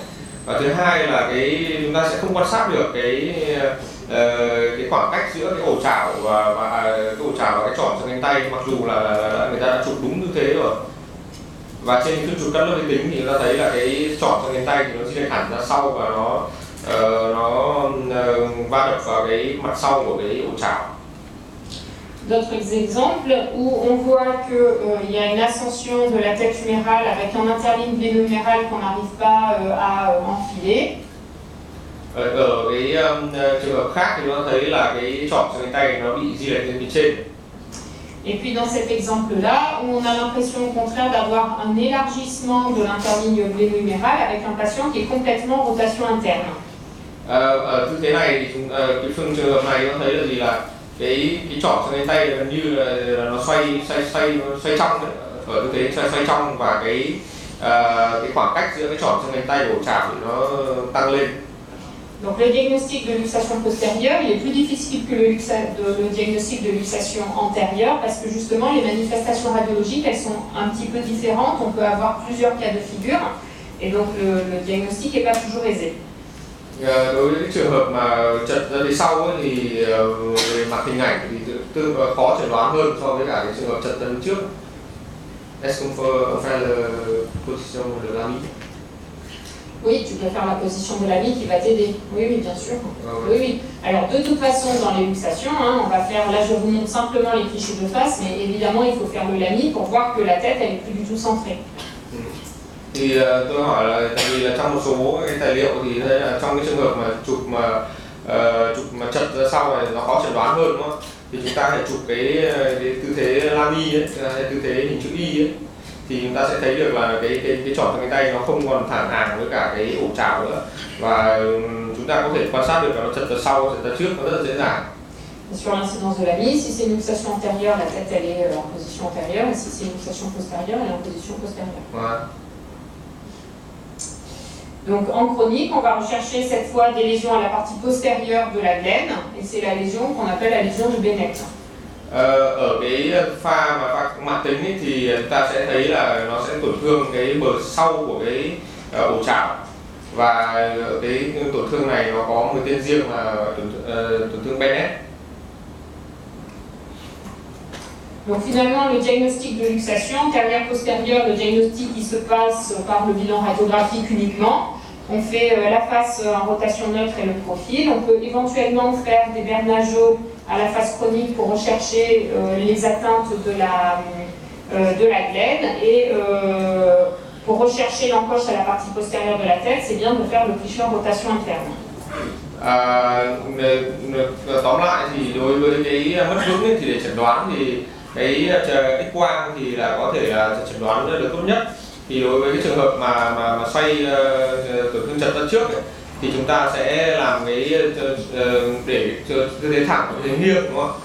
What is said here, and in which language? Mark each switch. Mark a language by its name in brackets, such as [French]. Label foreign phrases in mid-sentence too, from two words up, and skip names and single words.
[Vietnamese] Và thứ hai là chúng ta sẽ không quan sát được cái khoảng cách giữa cái ổ chảo và cái ổ chảo và cái chỏm xương cánh tay, mặc dù là người ta đã chụp đúng tư thế rồi. Và trên phim chụp cắt lớp vi tính thì chúng ta thấy là cái chỏm xương cánh tay thì nó di chuyển hẳn ra sau và nó va đập vào cái mặt sau của cái ổ chảo. [French] D'autres exemples où on voit qu'il y a une ascension de la tête humérale avec un interligne gléno-humérale qu'on n'arrive pas à enfiler. [Vietnamese] Ở cái trường hợp khác thì chúng ta thấy là cái chỏm xương cánh tay nó bị di lệch lên phía trên. [French] Et puis dans cet exemple-là, on a l'impression au contraire d'avoir un élargissement de l'interligne gléno-humérale avec un patient qui est complètement en rotation interne. [Vietnamese] Ở tư thế này thì cái trường hợp này chúng ta thấy là gì, là cái chỏm xương cánh tay gần như là nó xoay trong đấy, ở tư thế xoay trong, và cái khoảng cách giữa cái chỏm xương cánh tay và ổ chảo thì nó tăng lên. [French] Donc le diagnostic de luxation postérieure, il est plus difficile que le diagnostic de luxation antérieure, parce que justement les manifestations radiologiques, elles sont un petit peu différentes. On peut avoir plusieurs cas de figure, et donc le diagnostic n'est pas toujours aisé. [Vietnamese] Đối với cái trường hợp mà chật ra phía sau ấy, thì về mặt hình ảnh thì tương khó chẩn đoán hơn so với cả cái trường hợp chật ra phía trước. [French] Est-ce qu'on peut faire la position de l'ami? Oui, tu peux faire la position de l'ami qui va t'aider. Oui, oui, bien sûr. Oui, oui. Alors, de toute façon, dans les luxations, on va faire, là je vous montre simplement les clichés de face, mais évidemment, il faut faire le lami pour voir que la tête, elle n'est plus du tout centrée. [Vietnamese] Thì tôi hỏi là, tại vì là trong một số cái tài liệu thì thấy là trong cái trường hợp mà chụp mà chật ra sau này nó khó chẩn đoán hơn, đúng không? Thì chúng ta phải chụp cái tư thế lami ấy, tư thế hình chữ Y ấy, thì chúng ta sẽ thấy được là cái chỏm xương cánh tay nó không còn thẳng hàng với cả cái ổ chảo nữa, và chúng ta có thể quan sát được là nó chật ra sau, chật ra trước, nó rất là dễ dàng. [French] Sur l'incidence de la mie, si c'est une luxation antérieure, la tête elle est en position antérieure, et si c'est une luxation postérieure, elle est en position postérieure. Ouais. Donc en chronique, on va rechercher cette fois des lésions à la partie postérieure de la glène, et c'est la lésion qu'on appelle la lésion de Bennett. [Vietnamese] Ở cái pha mãn tính ấy, thì ta sẽ thấy là nó sẽ tổn thương cái bờ sau của cái ổ chảo, và cái tổn thương này nó có một tên riêng là tổn thương Bennett. [French] Donc finalement, le diagnostic de luxation antérieure-postérieure, le diagnostic qui se passe par le bilan radiographique uniquement. On fait la face en rotation neutre et le profil. On peut éventuellement faire des Bernageaux à la phase chronique pour rechercher les atteintes de la glaine et pour rechercher l'encoche à la partie postérieure de la tête, c'est bien de faire le cliché en rotation interne. [Vietnamese] Tóm lại thì đối với cái mất vững ấy, thì để chẩn đoán thì cái X-quang thì là có thể là chẩn đoán được tốt nhất. Thì đối với cái trường hợp mà xoay tổn thương chật ra trước ấy, thì chúng ta sẽ làm cái để tư thế thẳng, tư thế nghiêng, đúng không?